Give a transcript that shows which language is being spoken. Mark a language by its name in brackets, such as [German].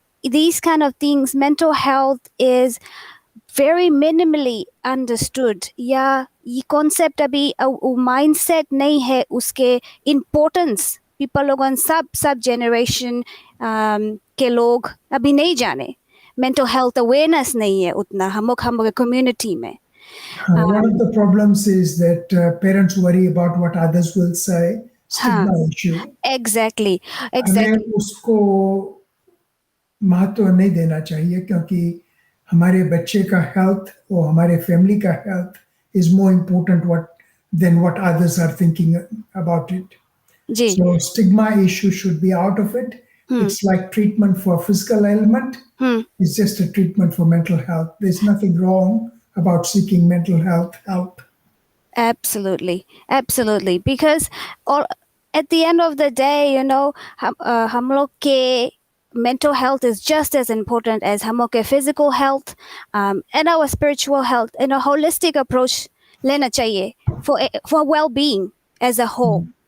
[English] these kind of things mental health is very minimally understood [Hindi] या ये concept अभी mindset नहीं है उसके importance people लोगों सब generation के लोग अभी नहीं जाने [English] mental health awareness [Hindi] नहीं है उतना हम लोग community में. [English] One of the problems is that parents worry about what others will say. Stigma issue. Exactly. [Hindi] हमें उसको महत्व नहीं देना चाहिए क्योंकि हमारे बच्चे का हेल्थ और हमारे फैमिली का health [English] is more important than what others are thinking about it. [Hindi] Ji. [English] So stigma issue should be out of it. It's like treatment for physical ailment. It's just a treatment for mental health. There's nothing wrong about seeking mental health help. Absolutely. Because at the end of the day, [Hindi] हम लोग के [English] mental health is just as important as हम लोग के physical health and our spiritual health and a holistic approach [Hindi] लेना चाहिए [English] for well-being as a whole.